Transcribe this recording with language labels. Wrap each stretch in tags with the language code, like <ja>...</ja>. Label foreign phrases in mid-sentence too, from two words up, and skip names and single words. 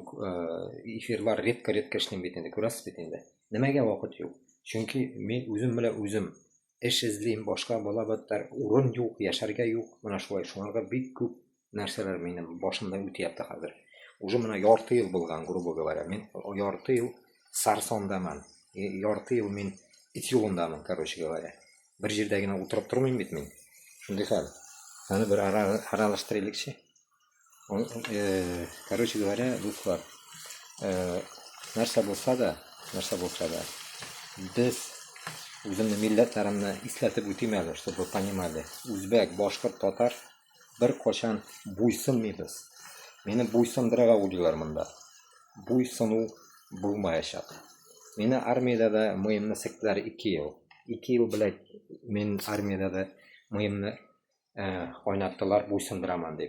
<uz>Efirlar redka ishlayman ko'rasiz endi. Nimaga vaqt yo'q? Chunki men o'zim bilan o'zim ish izlayman, boshqa bo'labatlar, o'rin yo'q, yasharga yo'q. Mana shulay shunaqa bek ko'p narsalar mening boshimdan o'tyapti hozir. Уже mana yorti yil bo'lgan,</uz> <ru>грубо говоря.</ru> <uz>Men yorti yil sarsondaman. Yorti yil men it yo'lindaman,</uz> <ru>короче говоря.</ru> <uz>Bir yerdagina o'tirib turmayman men. Shunday hal. Qani bir aralashtiraylikchi.</uz> <ru>Короче говоря,</ru> <uz>do'stlar, narsa bo'lsa-da, biz o'zimni millatlarimni eslatib o'tayman,</uz> <ru>чтобы понимали.</ru> <uz>O'zbek, boshqirt, totar bir qachon bo'ysunmaymiz. Meni bo'ysundiraga o'ylaylar bunda. Bo'ysunuv bo'lmayashaq. Meni armiyada mo'yimni sikdilar 2 yil. 2 yil bilan men armiyada mo'yimni o'ynatdilar, bo'ysundiraman deb.</uz>